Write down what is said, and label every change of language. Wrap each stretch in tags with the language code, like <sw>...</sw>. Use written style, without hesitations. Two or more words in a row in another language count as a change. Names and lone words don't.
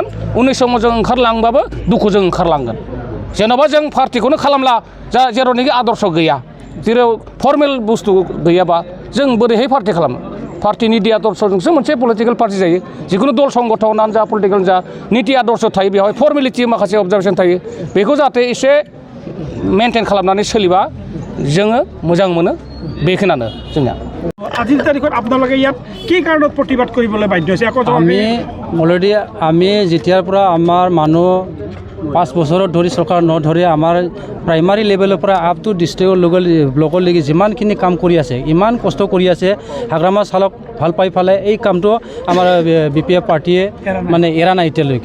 <brx>उननि समाव जों ओंखारलांबाबो दुखुजों ओंखारलांगोन। जेन'बा जों पार्टिखौनो खालामला, जेरावनोखि आदर्श गैया, जेराव फर्मेल बुस्थु गैयाबा जों बोरैहाय पार्टि खालामो। पार्टि निति आदर्शजोंसो मोनसे पलिटिकेल पार्टि जायो। जिखुनु दल संगठनानो जा पलिटिकेल जा निति आदर्श थायो, बेवहाय फर्मेलिटि माखासे अबजार्भेसन थायो। बेखौ जाहाथे एसे मेनटेन खालामनानै सोलिबा जोङो मोजां मोनो। बेखिनियानो जोंनिया।</brx> <as>আজিৰ তাৰিখত আপোনালোকে ইয়াত কি কাৰণত প্ৰতিবাদ কৰিবলৈ বাধ্য হৈছে? আমি অলৰেডি যেতিয়াৰ পৰা আমাৰ মানুহ 5 বছৰত ধৰি চৰকাৰ নধৰি আমাৰ প্ৰাইমাৰী লেভেলৰ পৰা</as> <en>up to</en> <as>ডিষ্ট্ৰিক্টৰ ব্লকলৈকে যিমানখিনি কাম কৰি আছে, ইমান কষ্ট কৰি আছে, হাগ্ৰামা চালক ভাল পাই ফালে এই কামটো আমাৰ BPF পাৰ্টীয়ে মানে এৰা নাই এতিয়ালৈকে।</as>